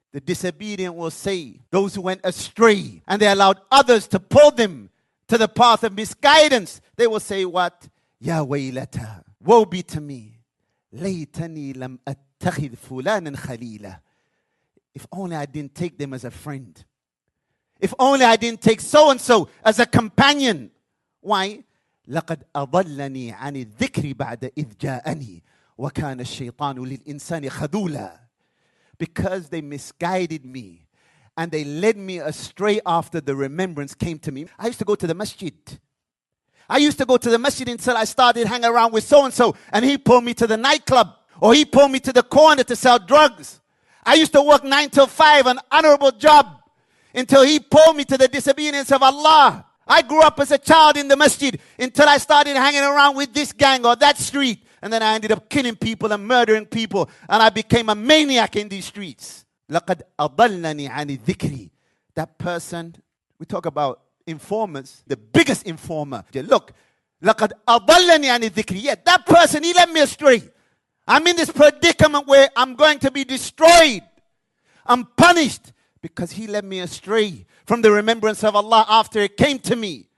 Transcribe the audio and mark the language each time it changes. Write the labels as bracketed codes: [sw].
[en] The disobedient will say, those who went astray, and they allowed others to pull them to the path of misguidance, they will say what? [ar] Ya waylata. [en] Woe be to me. [ar] Laytani lam attakhid fulanan khalila. [en] If only I didn't take them as a friend. If only I didn't take so-and-so as a companion. Why? [ar] لقد أضلني عن الذكر بعد إذ جاءني وكان الشيطان للإنسان خذولا. [en] Because they misguided me and they led me astray after the remembrance came to me. I used to go to the masjid. I used to go to the masjid until I started hanging around with so-and-so, and he pulled me to the nightclub, or he pulled me to the corner to sell drugs. I used to work 9 till 5, an honorable job, until he pulled me to the disobedience of Allah. I grew up as a child in the masjid until I started hanging around with this gang or that street, and then I ended up killing people and murdering people, and I became a maniac in these streets. [ar] لَقَدْ أَضَلَّنِي عَنِ الذِّكْرِ. [en] That person, we talk about informers, the biggest informer. Look, [ar] لَقَدْ أَضَلَّنِي عَنِ الذِّكْرِ. [en] Yeah, that person, he led me astray. I'm in this predicament where I'm going to be destroyed. I'm punished because he led me astray from the remembrance of Allah after it came to me.